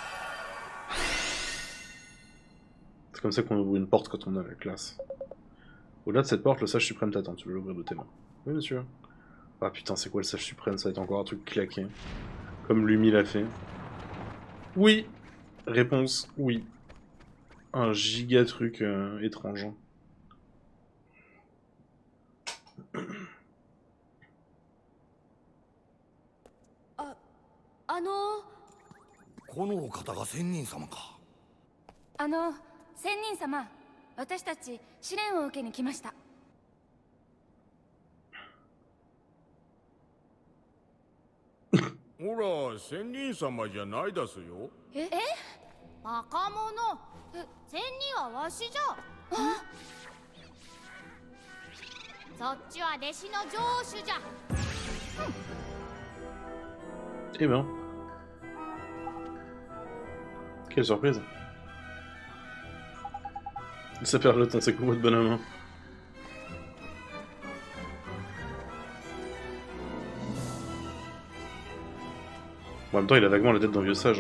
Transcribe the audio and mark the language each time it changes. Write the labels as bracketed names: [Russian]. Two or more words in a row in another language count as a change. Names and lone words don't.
[French] C'est comme ça qu'on ouvre une porte quand on a la classe. Au-delà de cette porte, le sage suprême t'attend. Tu veux l'ouvrir de tes mains. Oui, monsieur. Ah putain, c'est quoi le sage suprême? Ça va être encore un truc claqué. Comme Lumi l'a fait. Oui. Réponse, oui. Un giga truc étrange. [Japanese] あのこのお方が仙人様か。仙人様、私たち試練を受けに来ました。ほら、仙人様じゃないだすよ。えバカ者。仙人はわしじゃ。そっちは弟子の城主じゃ。 [French] Eh ben. Quelle surprise. Ça perd le temps, c'est quoi votre bonhomme? Bon, en même temps, il a vaguement la tête d'un vieux sage.